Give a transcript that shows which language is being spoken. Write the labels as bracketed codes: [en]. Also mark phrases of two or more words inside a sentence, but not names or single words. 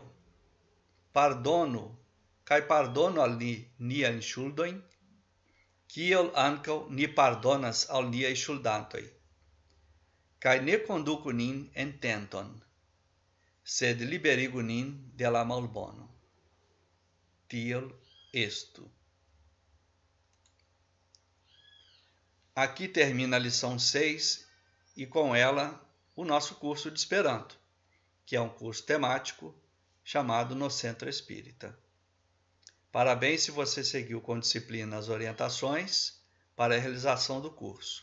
[eo] Pardonu kaj pardonu al ni niajn ŝuldojn, kiel ankaŭ ni pardonas al niaj ŝuldantoj. Kaj ne konduku nin en tenton, sed liberigu nin de la malbono. Tiel estu. [pt] Aqui termina a lição 6 e com ela o nosso curso de Esperanto, que é um curso temático chamado No Centro Espírita. Parabéns se você seguiu com disciplina as orientações para a realização do curso.